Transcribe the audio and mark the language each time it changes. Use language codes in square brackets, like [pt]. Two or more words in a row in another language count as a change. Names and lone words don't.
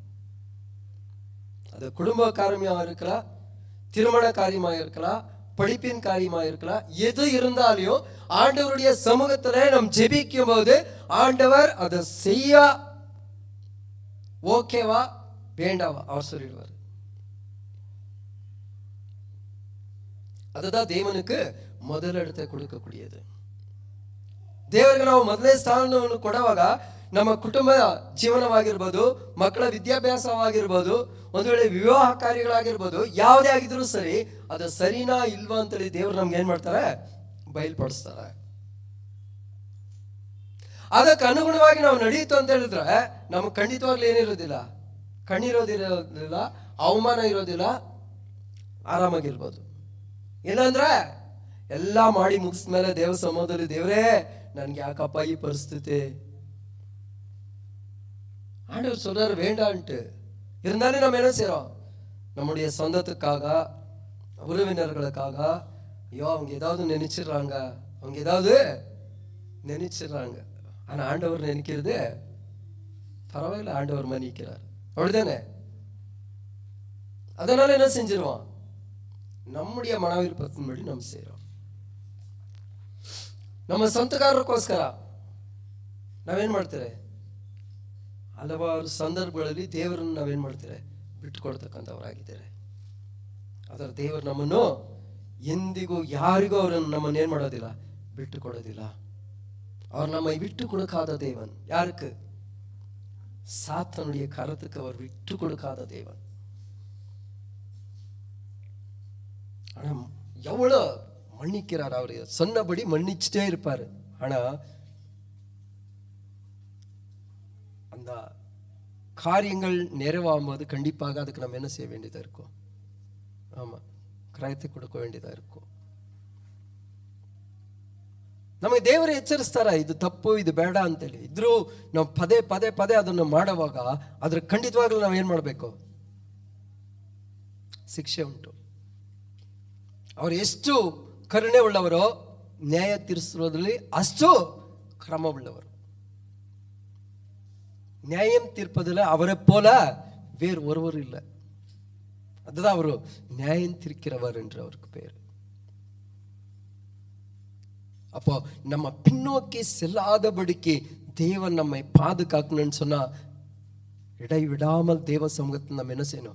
[ta] அது குடும்ப காரியமாக இருக்கலாம், திருமண காரியமாக இருக்கலாம், படிப்பின் காரியமாக இருக்கலாம். எது இருந்தாலும் ஆண்டவருடைய சமூகத்துல நாம் ஜெபிக்கும் போது ஆண்டவர் அதை செய்ய ஓகேவா வேண்டாவா அவர் சொல்லிடுவார். அதுதான் தேவனுக்கு முதலிடத்தை கொடுக்கக்கூடியது. [kn] ದೇವರಿಗೆ ನಾವು ಮೊದಲನೇ ಸ್ಥಾನವನ್ನು ಕೊಡುವಾಗ ನಮ್ಮ ಕುಟುಂಬ ಜೀವನವಾಗಿರ್ಬೋದು, ಮಕ್ಕಳ ವಿದ್ಯಾಭ್ಯಾಸವಾಗಿರ್ಬೋದು, ಒಂದು ವೇಳೆ ವಿವಾಹ ಕಾರ್ಯಗಳಾಗಿರ್ಬೋದು, ಯಾವುದೇ ಆಗಿದ್ರು ಸರಿ, ಅದು ಸರಿನಾ ಇಲ್ವಾ ಅಂತೇಳಿ ದೇವರು ನಮ್ಗೆ ಏನ್ ಮಾಡ್ತಾರೆ? ಬಯಲ್ಪಡಿಸ್ತಾರೆ. ಅದಕ್ಕೆ ಅನುಗುಣವಾಗಿ ನಾವು ನಡೆಯಿತು ಅಂತ ಹೇಳಿದ್ರೆ ನಮ್ಗೆ ಖಂಡಿತವಾಗ್ಲೂ ಏನಿರೋದಿಲ್ಲ, ಕಣ್ಣಿರೋದಿರೋದಿಲ್ಲ, ಅವಮಾನ ಇರೋದಿಲ್ಲ, ಆರಾಮಾಗಿರ್ಬೋದು. ಏನಂದ್ರೆ ಎಲ್ಲ ಮಾಡಿ ಮುಗಿಸ್ಮೇಲೆ ದೇವ ಸಮಾಧದಲ್ಲಿ, ದೇವರೇ ನನ್ಗೆ ಯಾಕಪ್ಪ ಈ ಪರಿಸ್ಥಿತಿ, [ta] ஆண்டவர் சொல்றாரு வேண்டான்ட்டு. இருந்தாலும் நம்ம என்ன செய்யறோம்? நம்முடைய சொந்தத்துக்காக, உறவினர்களுக்காக, ஐயோ அவங்க ஏதாவது நினைச்சிடுறாங்க, அவங்க ஏதாவது நினைச்சிடுறாங்க. ஆனா ஆண்டவர் நினைக்கிறது பரவாயில்ல, ஆண்டவர் மன்னிக்கிறார். அப்படிதானே? அதனால என்ன செஞ்சிருவோம்? நம்முடைய மன விருப்பத்தின்படி நம்ம செய்யறோம். [kn] ನಮ್ಮ ಸ್ವಂತಕಾರಕ್ಕೋಸ್ಕರ ನಾವೇನ್ ಮಾಡ್ತೇವೆ? ಹಲವಾರು ಸಂದರ್ಭಗಳಲ್ಲಿ ದೇವರನ್ನು ನಾವೇನ್ ಮಾಡ್ತೇವೆ? ಬಿಟ್ಟುಕೊಡ್ತಕ್ಕಂಥವರಾಗಿದ್ದೇವೆ. ಅದರ ದೇವರು ನಮ್ಮನ್ನು ಎಂದಿಗೂ ಯಾರಿಗೂ ಅವರನ್ನು ನಮ್ಮನ್ನು ಏನ್ ಮಾಡೋದಿಲ್ಲ, ಬಿಟ್ಟು ಕೊಡೋದಿಲ್ಲ. [ta] அவர் நம்மை விட்டு கொடுக்காத தேவன். யாருக்கு? சாத்தானுடைய கரத்துக்கு அவர் விட்டு கொடுக்காத தேவன். ஆனா எவ்வளவு மன்னிக்கிறார். அவரு சொன்னபடி மன்னிச்சுட்டே இருப்பாரு. ஆனா அந்த காரியங்கள் நிறைவாகும் போது கண்டிப்பாக அதுக்கு நம்ம என்ன செய்ய வேண்டியதா இருக்கும்? ஆமா, கிரயத்தை கொடுக்க வேண்டியதா இருக்கும். [kn] ನಮಗೆ ದೇವರು ಎಚ್ಚರಿಸ್ತಾರ, ಇದು ತಪ್ಪು, ಇದು ಬೇಡ ಅಂತೇಳಿ. ಇದ್ರೂ ನಾವು ಪದೇ ಪದೇ ಪದೇ ಅದನ್ನು ಮಾಡುವಾಗ ಅದ್ರ ಖಂಡಿತವಾಗ್ಲೂ ನಾವು ಏನ್ ಮಾಡಬೇಕು? ಶಿಕ್ಷೆ ಉಂಟು. ಅವರು ಎಷ್ಟು ಕರುಣೆ ಉಳ್ಳವರೋ ನ್ಯಾಯ ತೀರಿಸೋದ್ರಲ್ಲಿ ಅಷ್ಟು ಕ್ರಮ ಉಳ್ಳವರು. [ta] நியாயம் தீர்ப்பதில் அவரை போல வேறு ஒருவர் இல்லை. அதுதான் அவரு நியாயம் தீர்க்கிறவர் என்று அவருக்கு பேர். அப்போ நம்ம பின்னோக்கி செல்லாதபடிக்கு தேவன் நம்மை பாதுகாக்கணும்னு சொன்னா இடைவிடாமல் தேவ சமூகத்தில் நம்ம என்ன செய்யணும்?